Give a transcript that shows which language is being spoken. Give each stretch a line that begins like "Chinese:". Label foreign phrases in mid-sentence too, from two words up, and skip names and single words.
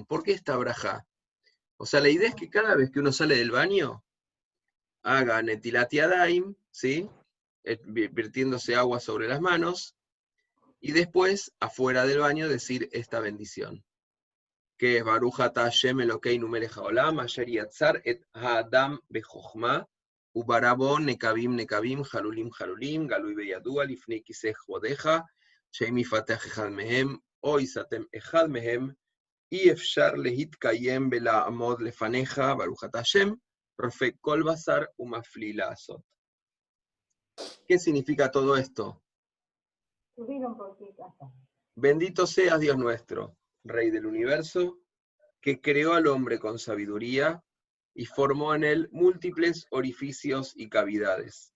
Spanish: ¿Por qué esta brajá? O sea, la idea es que cada vez que uno sale del baño, haga
Hebrew: נטילת ידיים,
Spanish: ¿sí? Virtiéndose agua sobre las manos, y después, afuera del baño, decir esta bendición, que es
Hebrew: ברוך אתה השם אלוקינו מלך העולם, אשר יצר את האדם בחכמה, וברא בו נקבים נקבים, חלולים חלולים, גלוי וידוע, לפני כסא כבודך, שאם יפתח אחד מהם, או יסתם אחד מהם, אי אפשר להתקיים ולעמוד לפניך, ברוך אתה השם, רופא כל בשר ומפליא לעשות.
Spanish: ¿Qué significa todo esto? Bendito seas, Dios nuestro, Rey del universo, que creó al hombre con sabiduría y formó en él múltiples orificios y cavidades.